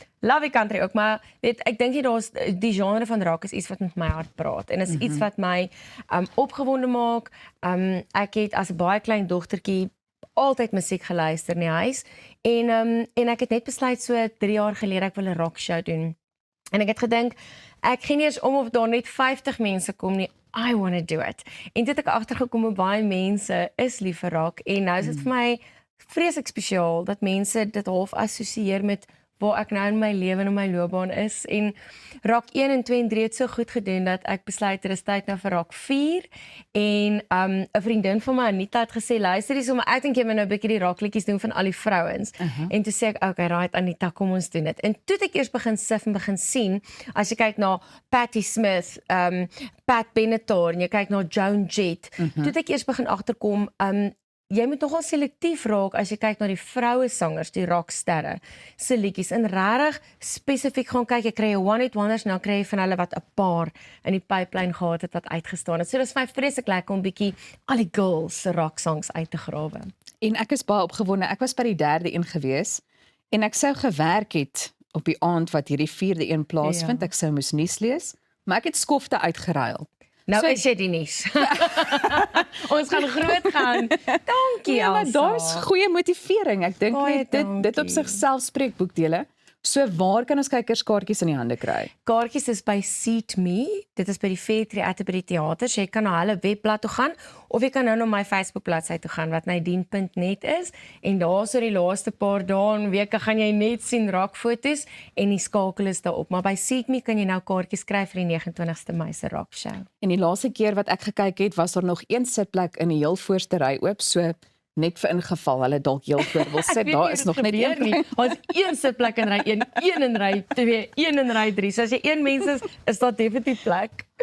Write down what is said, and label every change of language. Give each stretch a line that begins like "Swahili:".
Afrikaans: Love die country ook, maar weet, ek dink daar's die genre van rock is iets wat met my hart praat en is iets wat my opgewonde maak. Ek het as 'n baie klein dogtertjie altyd musiek geluister in die huis en ek het net besluit so 3 jaar gelede ek wil 'n rock show doen. En ek het gedink ek gee nie eens om of daar net 50 mense kom nie.
English: I want to do it.
Afrikaans: En dit het ek agtergekom hoe baie mense is lief vir rock en nou is dit vir my vreeslik spesiaal dat mense dit half assosieer met waar ek nou in my lewe en in my loopbaan is en rock 1 en 2 en 3 het so goed gedoen dat ek besluit dit is tyd nou vir rock 4 en 'n vriendin van my Anita het gesê luister dis om ek dink jy moet nou 'n bietjie die rockliedjies doen van al die vrouens en toe sê ek okay right Anita kom ons doen dit en toe het ek eers begin sif en begin sien as jy kyk na Patti Smith, Pat Benatar en jy kyk na Joan Jett toe het ek eers begin agterkom jy moet nogal selektief raak as jy kyk na die vroue sangers, die rocksterre se liedjies en regtig spesifiek gaan kyk, jy kry 'n one-hit wonders en dan kry jy van hulle wat 'n paar in die pipeline gehad het wat uitgestaan het. So dis vir my vreeslik lekker om bietjie al die girls se rock songs uit te grawe. En ek is baie opgewonde. Ek was by die 3de een gewees en ek sou gewerk het op die aand wat hierdie 4de een plaasvind. Ek sou moes nuus lees, maar ek het skofte uitgeruil. Nou so, is jy die nuus. Ons gaan groot gaan. Dankie Elsa. Maar daar's goeie motivering. Ek dink dit op sigself spreek boekdele. So waar kan ons kykerskaartjies in die hande kry? Kaartjies is by Seat Me. Dit is by die Fairtree Atterbury Theater. So jy kan na hulle webblad toe gaan of jy kan nou na my Facebook bladsy toe gaan wat nadine.net is en daar so die laaste paar dae en weke gaan jy net sien rockfoto's en die skakel is daarop. Maar by Seat Me kan jy nou kaartjies kry vir die 29ste Mei se rock show. En die laaste keer wat ek gekyk het, was daar nog een sitplek in die heel voorste ry oop, so net vir ingeval hulle dalk heel voor wil sit, daar is nog net een nie. Ons een sitplek in ry 1, een in ry 2, een in ry 3. So as jy een mens is daar definitief plek.